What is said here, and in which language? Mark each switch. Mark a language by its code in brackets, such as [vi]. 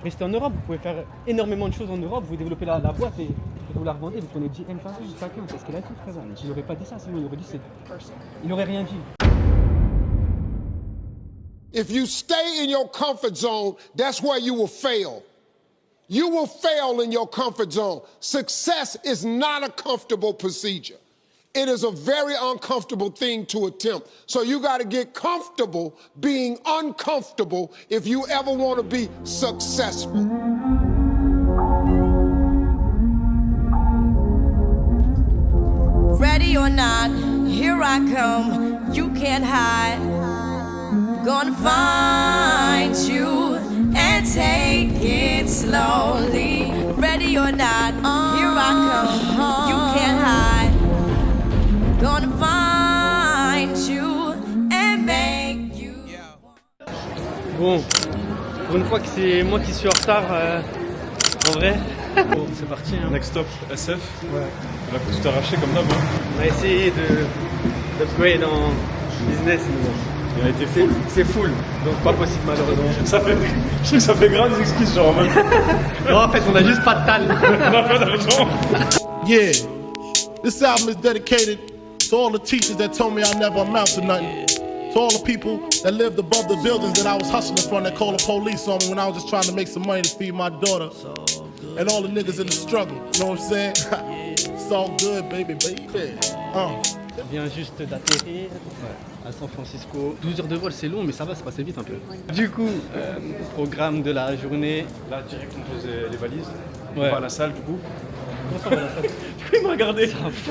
[fr] restez en Europe, vous pouvez faire énormément de choses en Europe, vous développez la boîte et vous la revendez, vous prenez GM chacun, c'est ce qu'il a dit, frère. Il n'aurait pas dit ça, sinon il aurait dit c'est... Il n'aurait rien dit. [en] If you stay in your comfort zone, that's where you will fail. You will fail in your comfort zone. Success is not a comfortable procedure. It is a very uncomfortable thing to attempt. So you got to get comfortable being uncomfortable if you ever want to be successful. Ready or not, here I come. You can't hide. Gonna find you and take it slowly. Ready or not, here I come. You can't hide. Gonna find you and make you. [fr] Bon, pour une fois que c'est moi qui suis en retard, en vrai, bon, c'est parti. Hein. [en] Next stop, SF. [fr] Ouais. On va tout arracher comme d'hab. Hein. On a essayé d'upgrade en business, mais bon. Il a été full. C'est full, donc pas possible malheureusement. Je sais que ça fait grave des excuses, genre en mode. Non, en fait, on a juste pas de tal. On a pas d'argent. [en] Yeah, this album is dedicated to all the teachers that told me I never amount to nothing. To all the people that lived above the buildings that I was hustling from that called the police on me when I was just trying to make some money to feed my daughter. And all the niggas in the struggle, you know what I'm saying? It's all good, baby, baby. [fr] On vient juste d'atterrir à San Francisco. 12 heures de vol, c'est long, mais ça va, c'est passé vite un peu. Du coup, programme de la journée. Là, direct, on pose les valises. Ouais. On va à la salle, du coup. Comment ça, on va à la salle? Du coup, il m'a regardé. C'est un fou,